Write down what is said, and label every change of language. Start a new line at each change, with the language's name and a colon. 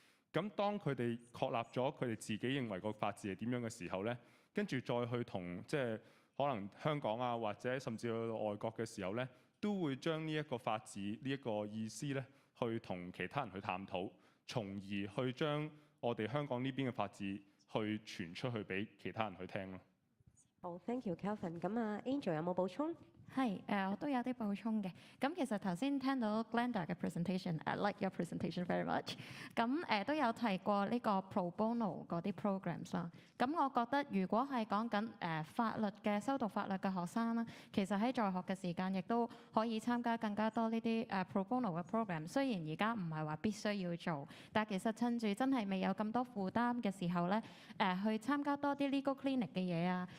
Cantonese: 咁當佢哋確立咗佢哋自己認為個法治係點樣嘅時候咧，跟住再去同即係可能香港啊，或者甚至去到外國嘅時候咧，都會將呢一個法治呢一個意思咧，去同其他人去探討，從而去將我哋香港呢邊嘅法治去傳出去俾其他人去聽咯。好 ，
English: thank you Kelvin。
Cantonese: 咁啊，Angel 有冇補充？係我都有啲補充嘅。咁其實頭先聽到 Glenda 嘅 presentation，
English: I like your presentation very much。
Cantonese: 咁都有提過呢個 pro bono 嗰啲 programs 啦。咁我覺得如果係講緊法律嘅修讀法律嘅學生啦，其實喺在學嘅時間亦都可以參加更加多呢啲pro bono 嘅 program。雖然而家唔係話必須要做，但其實趁住真係未有咁多負擔嘅時候咧，去參加多啲 legal clinic 嘅嘢啊。